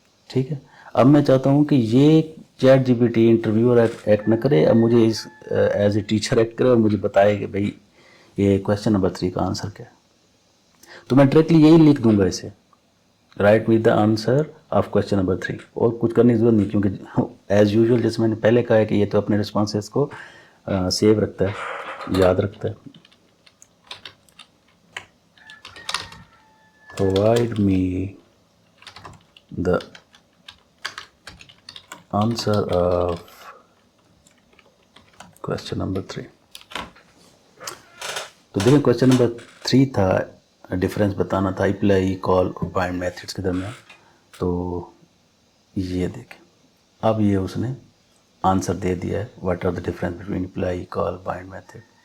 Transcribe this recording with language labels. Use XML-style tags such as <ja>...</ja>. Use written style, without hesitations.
<ur>ٹھیک ہے, اب میں چاہتا ہوں کہ یہ چیٹ GPT انٹرویور ایکٹ نہ کرے, اب مجھے اس</ur> <en>as a teacher act</en> <ur>کرے اور مجھے بتائے کہ بھائی یہ کویشچن نمبر 3 کا آنسر کیا ہے. تو میں ڈائریکٹلی یہی لکھ دوں گا اسے,</ur> <en>write me the answer of question number 3,</en> <ur>اور کچھ کرنے کی ضرورت نہیں, کیونکہ ایز یوزول جیسے میں نے پہلے کہا ہے کہ یہ تو اپنے رسپانسز کو سیو رکھتا ہے, یاد رکھتا ہے.</ur> <en>Provide me the answer of question number 3.</en> <ur>تو دیکھیں کویشچن نمبر 3 تھا, ڈفرینس بتانا تھا اپلائی, کال اور بائنڈ میتھڈس کے درمیان. تو یہ دیکھیں, اب یہ اس نے آنسر دے دیا ہے,</ur> <en>What are the difference between apply, call, bind method.</en>